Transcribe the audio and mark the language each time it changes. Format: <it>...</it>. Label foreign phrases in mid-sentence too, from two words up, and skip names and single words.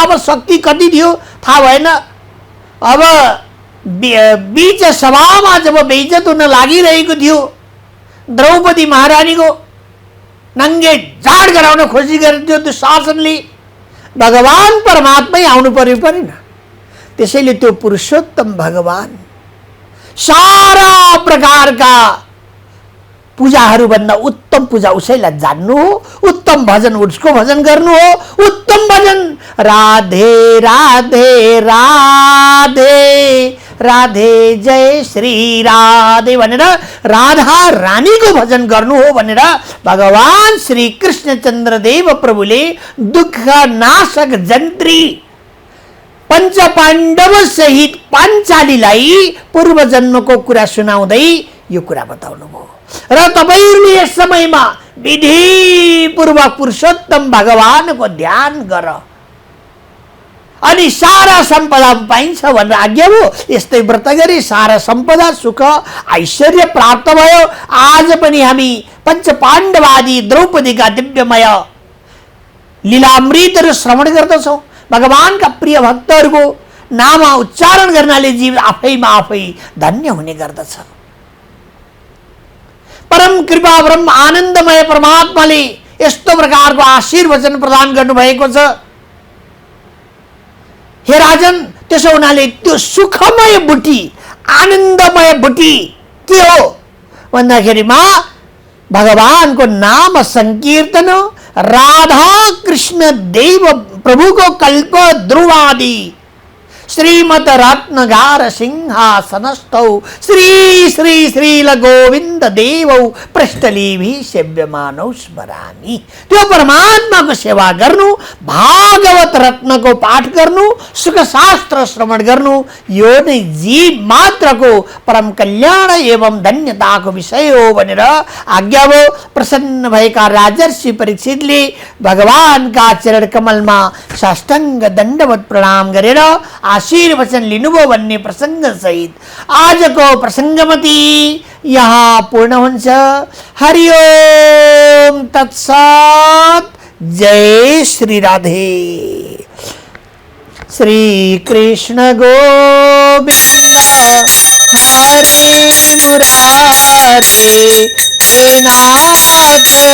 <ne>अब शक्ति कति थियो थाहा भएन। अब बीच सभामा जब बेइज्जत हुन लागिरहेको थियो, द्रौपदी महारानीको नङ्गे झाड गराउन खोजी गरेको त्यो शासनले, भगवान परमात्मै आउनु पर्यो परेन। त्यसैले त्यो पुरुषोत्तम भगवान सारा प्रकारका पूजाहरूभन्दा उत्तम पूजा उसैलाई जान्नु हो, उत्तम भजन उसको भजन गर्नु हो। उत्तम भजन राधे राधे राधे राधे जय श्री राधे भनेर राधा रानीको भजन गर्नु हो भनेर भगवान श्री कृष्णचन्द्र देव प्रभुले दुःख नाशक जन्त्री पंच पाण्डव सहित पाञ्चालीलाई पूर्व जन्मको कुरा सुनाउँदै यो कुरा बताउनु भयो। र तपाईहरुले यस समयमा विधिपूर्वक पुरुषोत्तम भगवानको ध्यान गर अनि सारा सम्पदा पाइन्छ भनेर आज्ञा हो। यस्तै व्रत गरी सारा सम्पदा सुख ऐश्वर्य प्राप्त भयो। आज पनि हामी पंच पाण्डवादी द्रौपदीका दिव्यमय लीलामृतहरू श्रवण गर्दछौं। भगवानका प्रिय भक्तहरूको नाम उच्चारण गर्नाले जीव आफैमा आफै धन्य हुने गर्दछ। परम कृपा ब्रह्म आनन्दमय परमात्माले यस्तो प्रकारको आशीर्वचन प्रदान गर्नु भएको छ। हे राजन, त्यसो हुनाले त्यो सुखमय बुटी आनन्दमय बुटी के हो भन्दाखेरिमा भगवानको नाम संकीर्तन,</ne> <sa>राधा कृष्ण देव प्रभुको कल्प ध्रुवादि श्रीमत रत्नगार सिंहासनस्थौ श्री श्री श्रील गोविन्द देवौ पृष्ठलीभि सेव्यमानौ स्मरामि।</sa> <ne>त्यो परमात्माको सेवा गर्नु, भागवत रत्नको पाठ गर्नु, सुख शास्त्र श्रवण गर्नु, यो नै जीव मात्रको परम कल्याण एवं धन्यताको विषय हो भनेर आज्ञा हो। प्रसन्न भएका राजर्षि परीक्षितले भगवानका चरण कमलमा साष्टाङ्ग दण्डवत प्रणाम गरेर आशीर्वचन लिनुभयो भन्ने प्रसंग सहित आजको प्रसंगमती यहाँ पूर्ण हुन्छ।</ne> <sa>हरि ओम तत्सत। जय श्री राधे। श्री कृष्ण गोविंद हरे मुरारे हे नाथ</sa>